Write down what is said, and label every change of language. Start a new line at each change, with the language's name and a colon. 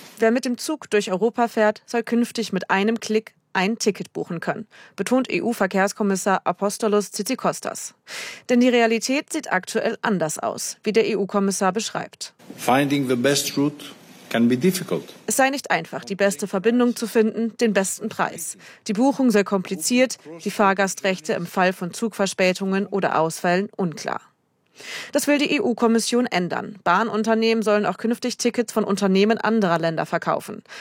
German: Wer mit dem Zug durch Europa fährt, soll künftig mit einem Klick ein Ticket buchen können, betont EU-Verkehrskommissar Apostolos Tsitsikostas. Denn die Realität sieht aktuell anders aus, wie der EU-Kommissar beschreibt.
English: Finding the best route can be difficult.
German: Es sei nicht einfach, die beste Verbindung zu finden, den besten Preis. Die Buchung sei kompliziert, die Fahrgastrechte im Fall von Zugverspätungen oder Ausfällen unklar. Das will die EU-Kommission ändern. Bahnunternehmen sollen auch künftig Tickets von Unternehmen anderer Länder verkaufen.